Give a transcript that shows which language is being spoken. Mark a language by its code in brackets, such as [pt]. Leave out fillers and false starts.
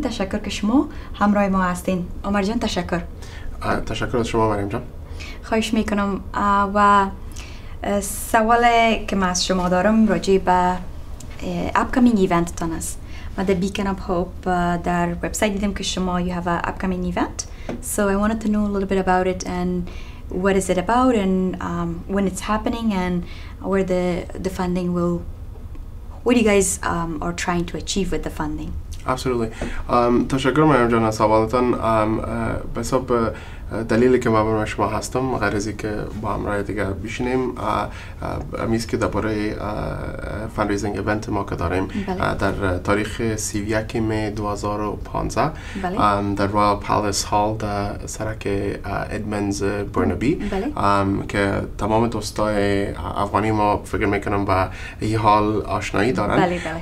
[fa] تشکر که شما همراه ما هستین. عمر جان تشکر. تشکر از شما مریم جان. خواهش میکنم و سوال که من از شما دارم راجع به [en] upcoming event [fa] تان است. ما در بیکن اپ هوپ در وبسایت دیدم که شما [en] you have a upcoming event. So I wanted to know a little bit about it and what is it about and when it's happening and where the funding will, what you guys are trying to achieve with the funding. [fa] Absolutely. تشکر مریم جان از سوالتان. به حساب دلیلی که من شما هستم غیر از اینکه با همراه دیگه بشینیم امیز که درباره فندریزینگ ایونت ما که داریم در تاریخ 31 می 2015 در رویال پالیس هال در سرک ادمنز برنبی که تمام دوستای افغانی ما فکر میکنم با این حال آشنایی دارن.